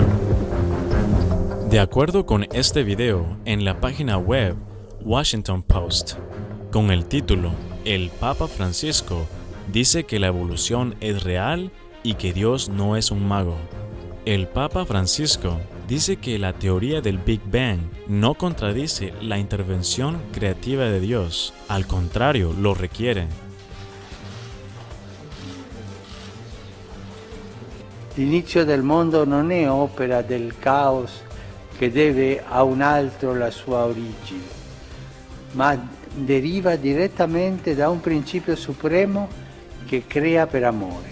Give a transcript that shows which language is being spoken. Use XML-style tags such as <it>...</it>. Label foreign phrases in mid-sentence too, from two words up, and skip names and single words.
<es>De acuerdo con este video en la página web Washington Post, con el título El Papa Francisco dice que la evolución es real y que Dios no es un mago. El Papa Francisco dice que la teoría del Big Bang no contradice la intervención creativa de Dios, al contrario, lo requiere.</es> <it>L'inizio del mondo non è opera del caos che deve a un altro la sua origine, ma deriva direttamente da un principio supremo che crea per amore.</it>